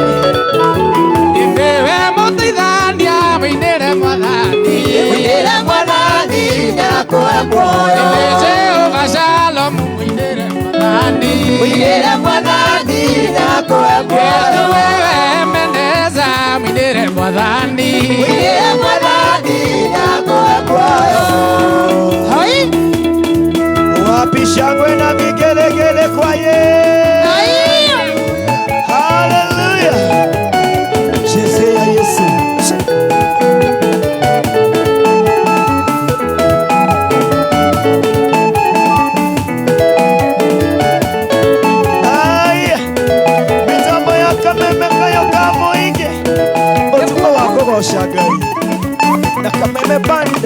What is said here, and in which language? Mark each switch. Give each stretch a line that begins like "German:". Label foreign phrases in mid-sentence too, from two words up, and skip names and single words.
Kikuyu: Niwe mũteithania, mũinĩre Mwathani, mũinĩre Mwathani ndagakũhe muoyo. Jehova Shalom, mũinĩre Mwathani, mũinĩre Mwathani ndagakũhe muoyo. Wewe Ebeneza, mũinĩre Mwathani, mũinĩre Mwathani ndagakũhe muoyo.
Swahili: Wapi shangwe na vigelegele kwa Yesu. Haleluya. Chezea Yesu. Aya.
Kikuyu: Mitambo ya Kameme Kayũka mũingĩ. Ũtukũ wa kũgoca Ngai. Na Kameme Banda.